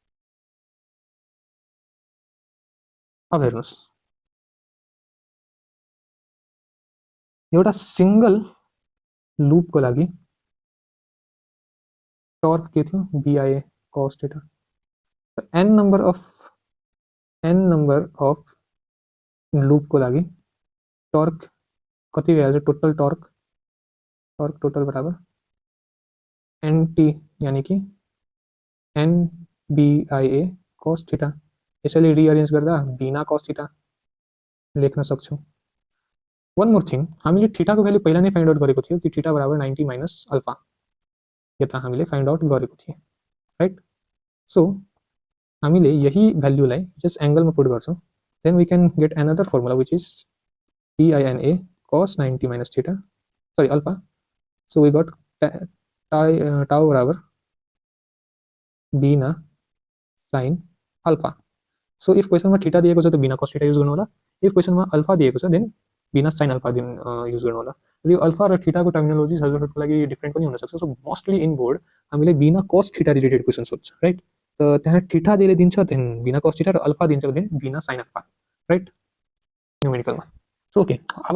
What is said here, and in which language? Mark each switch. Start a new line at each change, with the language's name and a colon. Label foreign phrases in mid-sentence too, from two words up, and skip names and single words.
Nepali: अब हेर्नुस् एउटा सिंगल लूपको लागि टर्क के थियो BIA cos थीटा त n
English: number of
Nepali: लूपको लागि टर्क कति भइहाल्छ
English: total torque total
Nepali: बराबर NT यानी कि NBIA cos थीटा यसैले रिअरेन्ज गर्दा बिना cos थीटा लेख्न सक्छौं
English: one more thing
Nepali: हामीले थीटाको भ्यालु पहिला नै
English: find out
Nepali: गरेको थियो कि थीटा बराबर 90
English: minus alpha
Nepali: यता हामीले
English: find out
Nepali: गरेको थिए
English: right so
Nepali: हामीले यही भ्यालुलाई जस्ट एंगलमा पुट गर्छौं
English: then we can get another formula which is TINA cos 90 minus theta sorry alpha so we got tau
Nepali: बराबर बिना
English: sin alpha so if
Nepali: क्वेशनमा थीटा दिएको छ त बिना cos थीटा युज गर्नु होला if क्वेशनमा अल्फा दिएको छ देन बिना sin अल्फा युज गर्नु होला र यो अल्फा र थीटाको टर्मिनोलोजिज हजुरहरुको लागि डिफरेंट पनि हुन सक्छ
English: so mostly in board
Nepali: हामीले बिना cos थीटा रिलेटेड क्वेशन सोध्छ राइट त त्यहाँ थीटा जहिले दिन्छ देन बिना cos थीटा र अल्फा दिन्छ देन बिना sin अल्फा राइट न्यूमेरिकलमा
English: so okay
Nepali: अब